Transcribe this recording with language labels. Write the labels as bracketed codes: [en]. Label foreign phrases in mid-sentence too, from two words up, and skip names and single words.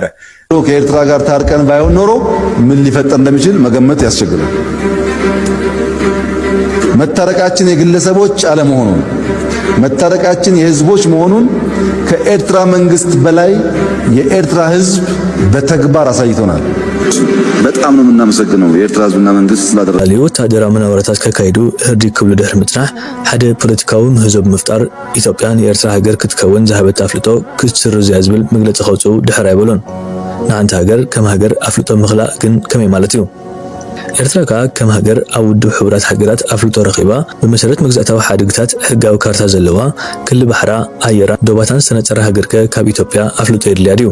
[am] ከኤርትራ ጋር ታርቀን ባይሆን ኖሮ ምን ሊፈጠር እንደሚችል መገመት ያስቸግራል። መታረቃችን የግለሰቦች አለመሆኑን መታረቃችን የህዝቦች መሆኑን ከኤርትራ መንግስት በላይ የኤርትራ ህዝብ በተግባር አሳይቶናል። በጣም ነው የምናመሰግነው የኤርትራ ህዝብና መንግስት ስላደረገ [ti] ወታደራዊ ምናወራታት ከካይዱ ህርዲ ክብሉ ድሕሪ ምጽናሕ ሓደ ፖለቲካዊ ምህዞብ ምፍጣር ኢትዮጵያን የኤርትራ ሀገር ክትከውን ዝሃበት አፍልጦ ክትስርዝ ዝብል መግለጺ ከውጽኡ ድሕሪ አይበሉን። ንሓንቲ ሃገር ከም ሃገር አፍልጦ ምኽላእ ግን ከመይ ማለት እዩ? ኤርትራ ከም ሃገር ኣብ ውድብ ሕብራት ሃገራት አፍልጦ ረኺባ ብመሰረት መግዛእታዊ ሓድግታት ሕጋዊ ካርታ ዘለዋ ክሊ ባሕራ ኣየራ ዶባታን ዝተነፀረ ሃገርከ ካብ ኢትዮጵያ አፍልጦ የድልያ ድዩ?